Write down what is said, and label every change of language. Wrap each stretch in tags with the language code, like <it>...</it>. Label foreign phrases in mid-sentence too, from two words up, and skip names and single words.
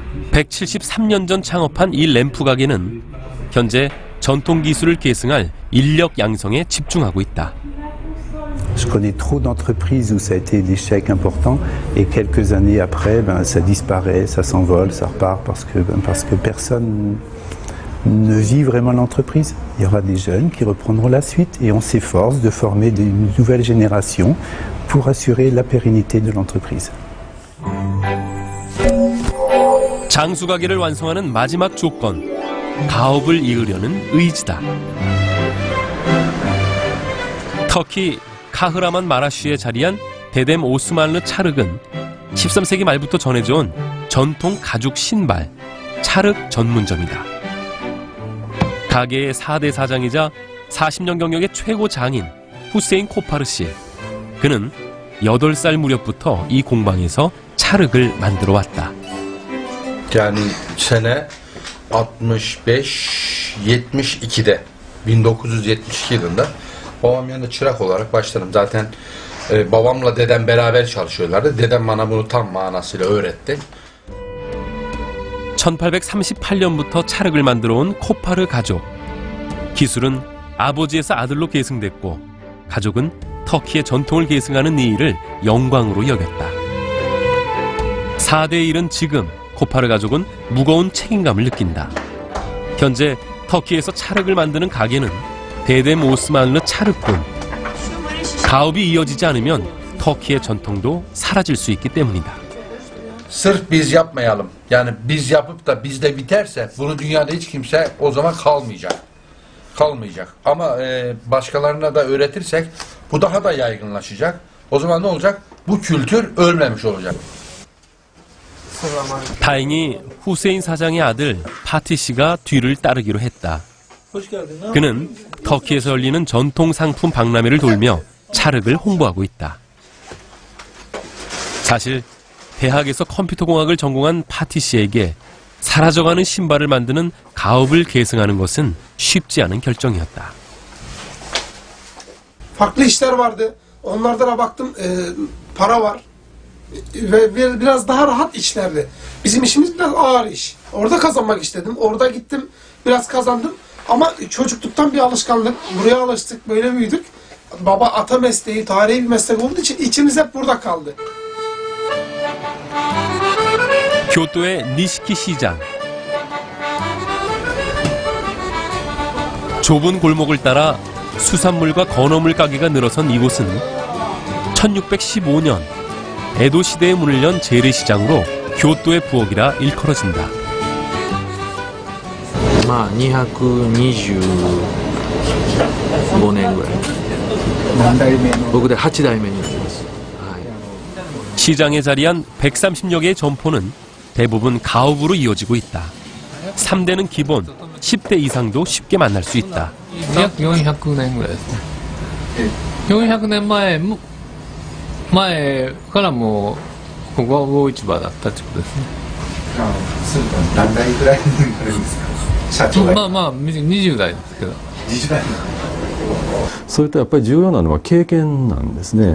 <ko>173년 전 창업한 이 램프 가게는 현재 전통 기술을 계승할 인력 양성에 집중하고 있다.</ko> <fr>Je connais trop d'entreprises où ça a été l'échec important et quelques années après, ça disparaît, ça s'envole, ça repart parce que personne ne vit vraiment l'entreprise. Il y aura des jeunes qui reprendront la suite et on s'efforce de former une nouvelle génération pour assurer la pérennité de l'entreprise.</fr> <ko>장수 가게를 완성하는 마지막 조건, 가업을 이으려는 의지다. 터키 카흐라만 마라쉬에 자리한 데뎀 오스만르 차륵은 13세기 말부터 전해져온 전통 가죽 신발, 차륵 전문점이다. 가게의 4대 사장이자 40년 경력의 최고 장인 후세인 코파르 씨. 그는 8살 무렵부터 이 공방에서 차륵을 만들어 왔다.</ko> <tr>Yani sene 65-72'de 1972 yılında babam yanında çırak olarak başladım. Zaten babamla dedem beraber çalışıyorlardı. Dedem bana bunu tam manasıyla öğretti.</tr> <ko>1838년부터 차륵을 만들어 온 코파르 가족. 기술은 아버지에서 아들로 계승됐고 가족은 터키의 전통을 계승하는 이 일을 영광으로 여겼다. 4대에 이른 지금 코파르 가족은 무거운 책임감을 느낀다. 현재 터키에서 차륵을 만드는 가게는 데뎀 오스만르 차륵군. 가업이 이어지지 않으면 터키의 전통도 사라질 수 있기 때문이다.</ko> <tr>Sırf biz yapmayalım. Yani biz yapıp da bizde biterse bunu dünyada hiç kimse o zaman kalmayacak. Ama başkalarına da öğretirsek bu daha da yaygınlaşacak. O zaman ne olacak? Bu kültür ölmemiş olacak.</tr> <ko>다행히 후세인 사장의 아들 파티 씨가 뒤를 따르기로 했다. 그는 터키에서 열리는 전통 상품 박람회를 돌며 차륵을 홍보하고 있다. 사실 대학에서 컴퓨터공학을 전공한 파티 씨에게 사라져가는 신발을 만드는 가업을 계승하는 것은 쉽지 않은 결정이었다.</ko> <tr>Farklı işler vardı. Onlarda baktım para var. Ve biraz daha rahat işlerdi. Bizim işimiz biraz ağır iş. Orada kazanmak istedim. Orada gittim, biraz kazandım. Ama çocukluktan bir alışkanlık. Buraya alıştık, böyle büyüdük. Baba ata mesleği, tarihi bir meslek olduğu için içimiz hep burada kaldı.</tr> <ko>교토의 니시키 시장. 좁은 골목을 따라 수산물과 건어물 가게가 늘어선 이곳은 1615년 에도 시대에 문을 연 재래시장으로 교토의 부엌이라 일컬어진다.</ko> <ja>225 年ぐらい。僕で8代目になります。</ja> <ko>시장에 자리한 130여 개의 점포는 대부분 가업으로 이어지고 있다. 3대는 기본, 10대 이상도 쉽게 만날 수 있다.</ko> <ja>약 400 年ぐらいですね。400年前からもうここは魚市場だったってことですね。何代ぐらいになるんですか？社長が。まあ20代ですけど。20代。それとやっぱり重要なのは経験なんですね。</ja>